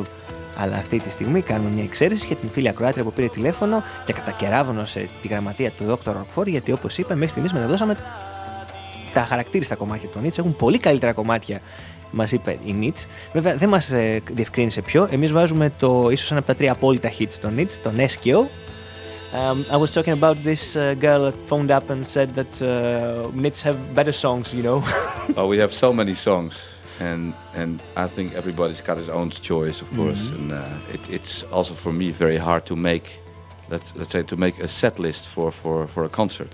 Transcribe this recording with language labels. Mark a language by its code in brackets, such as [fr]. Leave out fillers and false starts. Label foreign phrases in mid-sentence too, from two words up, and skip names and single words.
[el] Αλλά αυτή τη στιγμή κάνουμε μια εξαίρεση για την φίλη ακροάτρια που πήρε τηλέφωνο και κατακεράβωνωσε τη γραμματεία του Doctor Rock4 γιατί όπως είπα μέχρι στιγμής μεταδώσαμε τα χαρακτήριστα κομμάτια των Nits. Έχουν πολύ καλύτερα κομμάτια, μας είπε η Nits. Βέβαια δεν μας διευκρίνησε ποιο. Εμείς βάζουμε ίσως ένα από τα τρία απόλυτα hits των Nits, τον Eskio. [en] I was talking about this girl that phoned up and said that Nits have better songs, you know. Oh, we have so many songs, and I think everybody's got his own choice, of course. And it's also for me very hard to make, let's say, to make a set list for a concert.